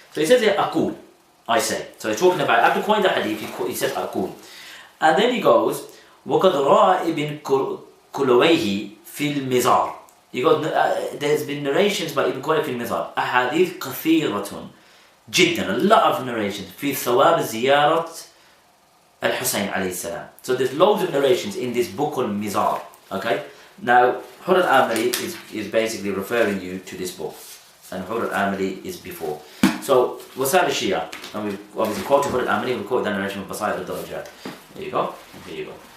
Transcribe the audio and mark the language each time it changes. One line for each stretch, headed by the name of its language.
English: So he says here, Aqul, I say. So he's talking about, after quoting the hadith, he says Aqul. And then he goes,
Arabic: وَقَدْ رَأَى
English: Ibn Kulawayhi
Arabic: فِي الْمِزَارِ.
English: He goes, there's been narrations by Ibn Kulawayhi
Arabic: فِي الْمِزَارِ. أحاديث كثيرة جدا,
English: a lot of narrations.
Arabic: في ثواب زيارة الحسين عليه السلام.
English: So there's loads of narrations in this book called Mizar. Okay? Now, Hur al-Amali is basically referring you to this book. And Hur al-Amali is before. So, Wasa'il al-Shia, and we've obviously quoted Hur al-Amali, we've quoted that narration of Basair al-Darajat. There you go, here you go.